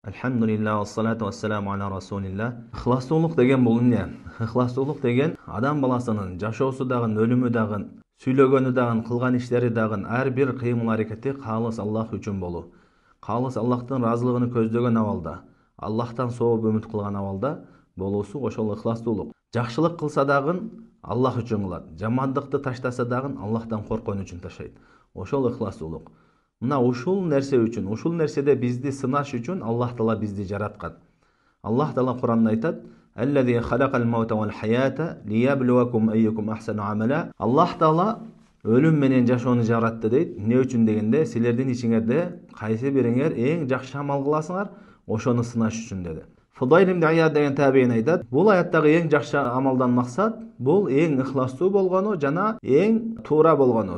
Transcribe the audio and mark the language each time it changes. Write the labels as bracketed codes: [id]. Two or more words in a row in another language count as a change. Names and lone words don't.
[ar] الحمد لله، والصلاة والسلام على رسول الله. [ky] Ixlastуулук деген бул эмне? Ixlastуулук деген адам баласынын жашоосу дагы, өлүмү дагы, сүйлөгөнү дагы, кылган иштери дагы ар бир кыймыл аракети калыс Аллах үчүн болуу. Калыс Аллахтын ыраазылыгын көздөгөн абалда, Аллахтан сооп үмүт кылган абалда болуусу ошол ixlastуулук. Жакшылык кылса дагы Аллах үчүн кылат. Жамандыкты таштаса дагы Аллахтан корккон үчүн таштайт. Ошол ixlastуулук. Мына ушул нерсе үчүн, ушул нерседе бизди сынаш үчүн Аллах Таала бизди жараткан. Аллах Таала Кур'анда айтат: [ar] "الذي خلق الموت والحياة ليبلوكم أيكم أحسن عملا." [ky] Аллах Таала өлүм менен жашоону жаратты дейт. Эмне үчүн дегенде, силердин ичиңерде кайсы бириңер эң жакшы амал кыласыңар, ошону сынаш үчүн деди. Фудайл ибн Ияд деген табиин айтат: бул аяттагы эң жакшы амалдан максат бул эң ихластуу болгону жана эң туура болгону.